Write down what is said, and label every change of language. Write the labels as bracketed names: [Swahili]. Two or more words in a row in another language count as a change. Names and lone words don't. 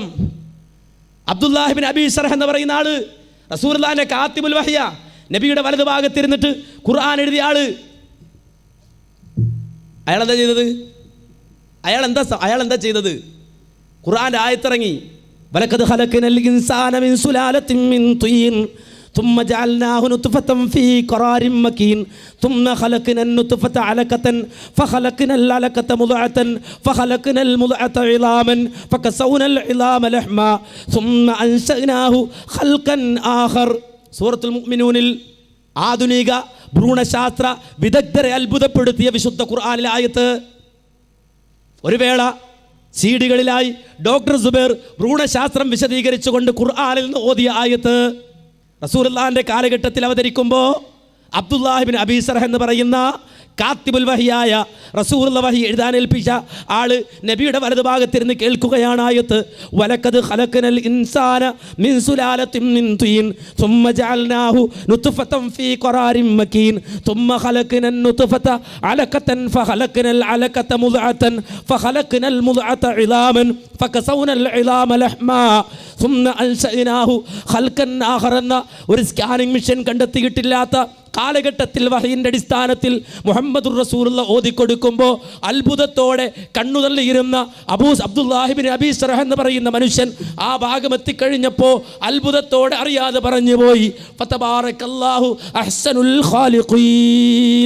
[Malayalam] അബ്ദുല്ലാഹിബിൻ അബീ സർഹ് എന്ന് പറയുന്ന ആള് റസൂലുള്ളാഹിന്റെ [Arabic] كاتب الوحي, [Malayalam] നബിയുടെ വലതു ഭാഗത്തിരുന്നിട്ട് ഖുർആൻ എഴുതിയ ആള്. അയാളെന്താ ചെയ്തത്? അയാൾ എന്താ ചെയ്തത്? ഖുർആന്റെ ആയത്തിറങ്ങി, [Arabic] ولقد خلقنا الإنسان من سلالة من طين ثم جعلناه نطفة في قرار مكين ثم خلقنا النطفة علقة فخلقنا العلقة مضغة فخلقنا المضغة عظاما فكسونا العظام لحما ثم أنشأناه خلقا آخر. [Malayalam] സൂറത്തുൽ മുഅ്മിനൂനിൽ ആധുനിക ഭ്രൂണശാസ്ത്ര വിദഗ്ധരെ അത്ഭുതപ്പെടുത്തിയ വിശുദ്ധ ഖുർആനിലെ ആയത്ത്. ഒരു വേള സീഡികളിലായി ഡോക്ടർ സുബൈർ ഭ്രൂണശാസ്ത്രം വിശദീകരിച്ചുകൊണ്ട് ഖുർആനിൽ നിന്ന് ഓതിയ ആയത്ത് റസൂലുള്ളാഹിന്റെ കാലഘട്ടത്തിൽ അവതരിക്കുമ്പോൾ അബ്ദുല്ലാഹിബിൻ അബീ സർഹ് എന്ന് പറയുന്ന [Arabic] كاتب الوحي [Malayalam] റസൂലുള്ള വഹി എഴുതാൻ ഏൽപ്പിച്ച ആള് നബിയുടെ വലതുഭാഗത്തിരുന്ന് കേൾക്കുകയാണ് ആയത്ത്. [Arabic] ولقد خلقنا الإنسان من سلالة من طين ثم جعلناه نطفة في قرار مكين ثم خلقنا النطفة علقة فخلقنا العلقة مضغة فخلقنا المضغة عظاما فكسونا العظام لحما ثم أنشأناه خلقا آخر [Malayalam] എന്ന ഒരു സ്കാനിംഗ് മിഷൻ കണ്ടെത്തിയിട്ടില്ലാത്ത കാലഘട്ടത്തിൽ വഹയിൻ്റെ അടിസ്ഥാനത്തിൽ [Arabic] محمد رسول الله [Malayalam] ഓതിക്കൊടുക്കുമ്പോൾ അത്ഭുതത്തോടെ കണ്ണുതള്ളിയിരുന്ന അബ്ദുല്ലാഹിബിൻ അബീ സർഹ് എന്ന് പറയുന്ന മനുഷ്യൻ ആ ഭാഗം എത്തിക്കഴിഞ്ഞപ്പോൾ അത്ഭുതത്തോടെ അറിയാതെ പറഞ്ഞു പോയി, [Arabic] فتبارك الله أحسن الخالقين.